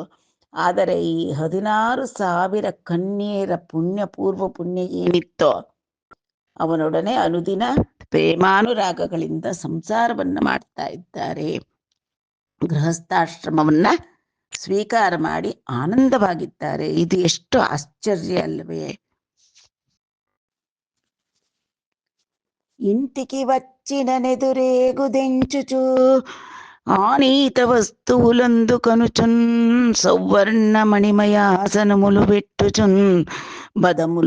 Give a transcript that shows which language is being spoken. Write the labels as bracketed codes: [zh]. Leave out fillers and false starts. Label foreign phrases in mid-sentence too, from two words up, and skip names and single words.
[kn] ಆದರೆ ಈ 16,000 ಕನ್ಯೆಯರ ಪೂರ್ವ ಪುಣ್ಯ ಏನಿತ್ತೋ ಅವನೊಡನೆ ಅನುದಿನ ಪ್ರೇಮಾನುರಾಗಗಳಿಂದ ಸಂಸಾರವನ್ನ ಮಾಡ್ತಾ ಇದ್ದಾರೆ. ಗೃಹಸ್ಥಾಶ್ರಮವನ್ನ ಸ್ವೀಕಾರ ಮಾಡಿ ಆನಂದವಾಗಿದ್ದಾರೆ. ಇದು ಎಷ್ಟು ಆಶ್ಚರ್ಯ ಅಲ್ವೇ? [te] ఇంటికి వచ్చిననెదురేగుదెంచుచు ఆనీత వస్తువులందు కనుచున్ సౌవర్ణ మణిమయాసనములు పెట్టుచున్ బదములు